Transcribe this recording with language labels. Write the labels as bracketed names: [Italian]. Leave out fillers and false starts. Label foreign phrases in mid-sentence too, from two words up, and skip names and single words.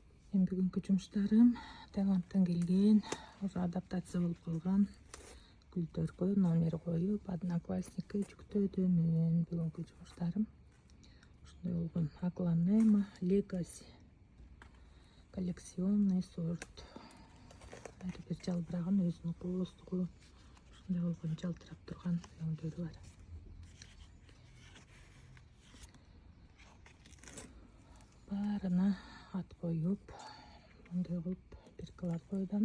[Kazakh] Мен бүгінгі жұмыстарым Таиландтан келген, [Kyrgyz] уже адаптация болып қалған гүлдерге номер қойып, Одноклассникке жүктөдүмүн. [Kazakh] Бүгінгі жұмыстарым [Kyrgyz] ушундай болгон. Агланема Legacy [Russian] коллекционный сорт. [Kyrgyz] Ар бир жалбырагын өзүнүн кооздугу ушундай болгон жалтырап турган өңдөрү бар. Барына ат коюп, мындай кылып биркалар койдум.